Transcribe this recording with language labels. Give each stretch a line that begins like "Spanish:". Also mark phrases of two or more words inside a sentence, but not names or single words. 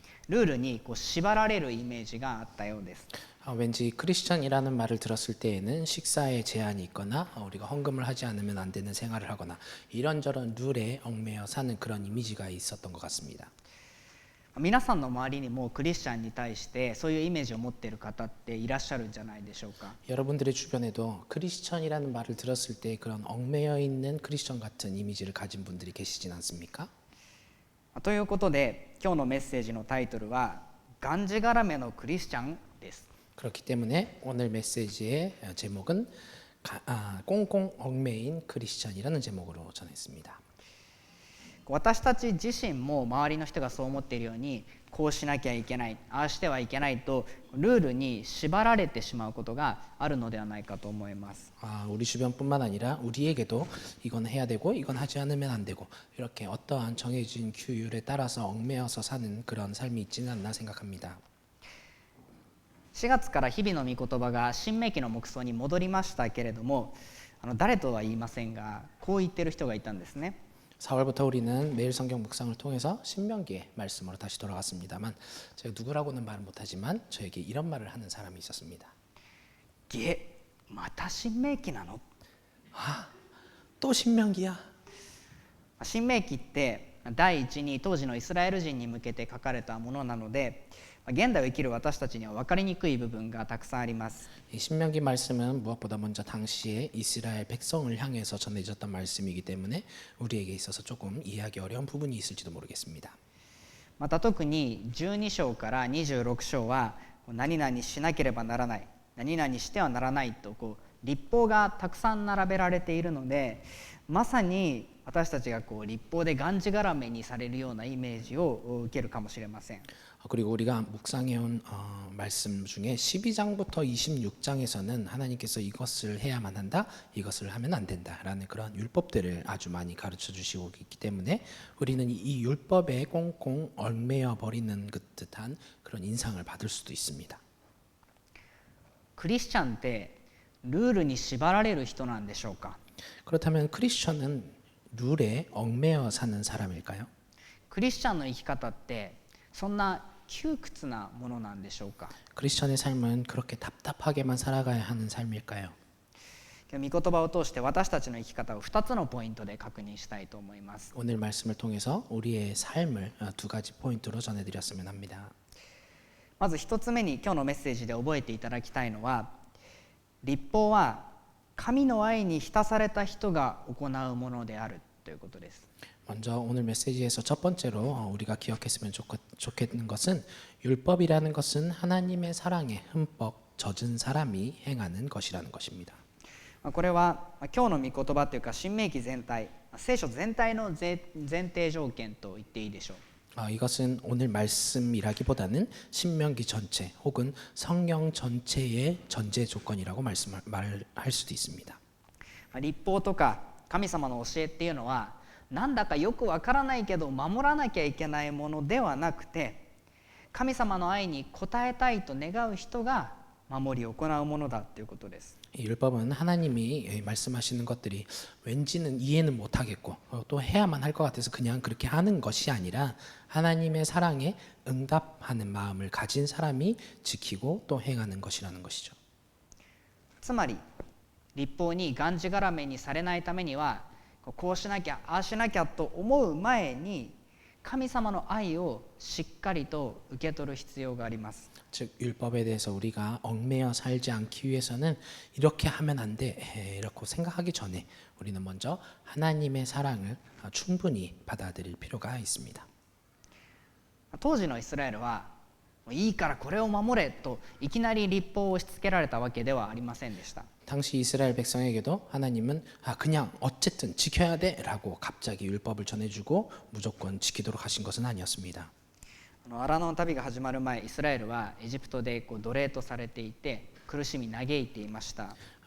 Japanese: ルールにこう縛られるイメージがあったようです。
Korean: 왠지 크리스천이라는 말을 들었을 때에는 식사에 제한이 있거나 우리가 헌금을 하지 않으면 안 되는 생활을 하거나 이런저런 룰에 얽매여 사는 그런 이미지가 있었던 것 같습니다.
Japanese: 皆さんの周りにもクリスチャンに対してそういうイメージを持っている方っていらっしゃるんじゃないでしょうか。
Korean: 여러분들의 주변에도 크리스천이라는 말을 들었을 때 그런 얽매여 있는 크리스천 같은 이미지를 가진 분들이 계시진 않습니까?
Japanese: ということで今日のメッセージのタイトルはがんじがらめのクリスチャンです。
Korean: 그렇기 때문에 오늘 메시지의 제목은 꽁꽁 얽매인 크리스천이라는 제목으로 전했습니다.
Japanese: 私たち自身も周りの人がそう思っているようにこうしなきゃいけないああしてはいけないとルールに縛られてしまうことがあるのではないかと思います。
Korean: 우리 주변뿐만 아니라 우리에게도 이건 해야 되고 이건 하지 않으면 안 되고 이렇게 어떠한 정해진 규율에 따라서 얽매여서 사는 그런 삶이 있지는 않나 생각합니다.
Japanese: 4 月から日々の御言葉が新明記の黙想に戻りましたけれども、誰とは言いませんがこう言ってる人がいたんですね。
Korean: 4월부터 우리는 매일 성경 묵상을 통해서 신명기의 말씀으로 다시 돌아갔습니다만 제가 누구라고는 말을 못하지만 저에게 이런 말을 하는 사람이 있었습니다.
Japanese: また新明記なの？
Korean: 또 신명기야?
Japanese: 新明記って第一に当時のイスラエル人に向けて書かれたものなので現代を生きる私たちには分かりにくい部分がたくさんあります。
Korean: 이 신명기 말씀은 무엇보다 먼저 당시에 이스라엘 백성을 향해서 전해졌던 말씀이기 때문에 우리에게 있어서 조금 이해하기 어려운 부분이 있을지도 모르겠습니다.
Japanese: また特に12章から26章は何々しなければならない何々してはならないと律法がたくさん並べられているのでまさに私たちが律法でがんじがらめにされるようなイメージを受けるかもしれません。
Korean: 그리고 우리가 묵상해온 말씀 중에 12장부터 26장에서는 하나님께서 이것을 해야만 한다, 이것을 하면 안 된다라는 그런 율법들을 아주 많이 가르쳐 주시고 있기 때문에 우리는 이 율법에 꽁꽁 얽매여 버리는 듯한 그런 인상을 받을 수도 있습니다.
Japanese: クリスチャンってルールに縛られる人なんでしょうか。
Korean: 그렇다면 크리스천은 룰에 얽매여 사는 사람일까요?
Japanese: クリスチャンの生き方ってそんな窮屈なものなんでしょうか。
Korean: 크리스천의 삶은 그렇게 답답하게만 살아가야 하는 삶일까요?
Japanese: 御言葉を通して私たちの生き方を2つのポイントで確認したいと思います。
Korean: 오늘 말씀을 통해서 우리의 삶을 두 가지 포인트로 전해드렸으면 합니다.
Japanese: まず1つ目に今日のメッセージで覚えていただきたいのは律法は神の愛に浸された人が行うものであるということです。
Korean: 먼저 오늘 메시지에서 첫 번째로 우리가 기억했으면 좋겠는 것은 율법이라는 것은 하나님의 사랑에 흠뻑 젖은 사람이 행하는 것이라는 것입니다.
Japanese: これは今日の御言葉というか新明記全体聖書全体の前提条件と言っていいでしょう。
Korean: 이것은 오늘 말씀이라기보다는 신명기 전체 혹은 성경 전체의 전제 조건이라고 말할 수도 있습니다.
Japanese: 律法とか神様の教えっていうのはなんだかよくわからないけど守らなきゃいけないものではなくて神様の愛に応えたいと願う人が守り行うものだということです。
Korean: 율법은 하나님이 말씀하시는 것들이 왠지는 이해는 못하겠고 또 해야만 할 것 같아서 그냥 그렇게 하는 것이 아니라 하나님의 사랑에 응답하는 마음을 가진 사람이 지키고 또 행하는 것이라는 것이죠.
Japanese: つまり律法にがんじがらめにされないためにはこうしなきゃああしなきゃと思う前に神様の愛をしっかりと受け取る必要があります。
Korean: 즉 율법에 대해서 우리가 얽매여 살지 않기 위해서는 이렇게 하면 안 돼 이렇게 생각하기 전에 우리는 먼저 하나님의 사랑을 충분히 받아들일 필요가 있습니다.
Japanese: 当時のイスラエルはいいからこれを守れといきなり律法を押し付けられたわけではありませんでした。
Korean: 당시 이스라엘 백성에게도 하나님은 그냥 어쨌든 지켜야 돼라고 갑자기 율법을 전해주고 무조건 지키도록 하신 것은 아니었습니다.
Japanese: アラノの旅が始まる前イスラエルはエジプトで奴隷とされていて苦しみ嘆いていました。